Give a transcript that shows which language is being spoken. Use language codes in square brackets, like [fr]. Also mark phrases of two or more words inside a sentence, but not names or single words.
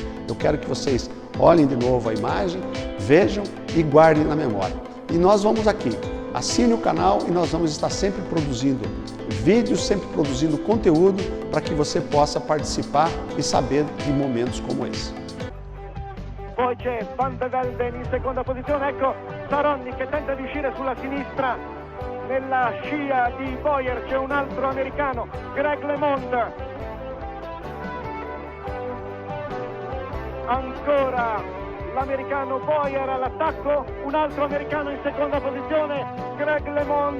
[pt] Eu quero que vocês olhem de novo a imagem, vejam e guardem na memória. E nós vamos aqui, assine o canal e nós vamos estar sempre produzindo vídeos, sempre produzindo conteúdo para que você possa participar e saber de momentos como esse. [it] Poi c'è Van de Velden in seconda posizione, ecco Saroni che tenta di uscire sulla sinistra, nella scia di Boyer c'è un altro americano, Greg LeMond. Ancora l'americano Boyer all'attacco, un altro americano in seconda posizione, Greg LeMond.